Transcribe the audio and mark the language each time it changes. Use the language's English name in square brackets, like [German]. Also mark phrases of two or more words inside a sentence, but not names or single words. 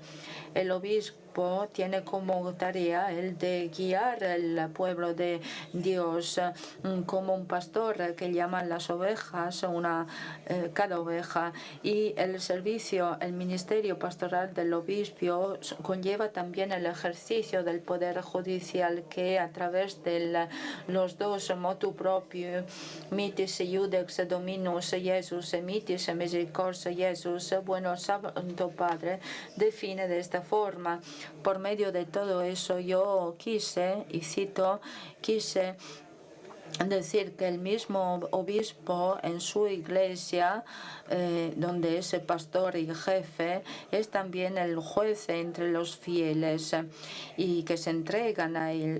[Spanish] El obispo tiene como tarea el de guiar al pueblo de Dios como un pastor que llaman las ovejas, cada oveja, y el servicio, el ministerio pastoral del obispo conlleva también el ejercicio del poder judicial que a través de los dos [Latin] motu proprio, mitis iudex dominus Jesus, mitis misericordia Jesus, [Spanish] bueno Santo Padre, define de esta forma. Por medio de todo eso yo quise, y cito, decir que el mismo obispo en su iglesia, donde es el pastor y jefe, es también el juez entre los fieles y que se entregan a él.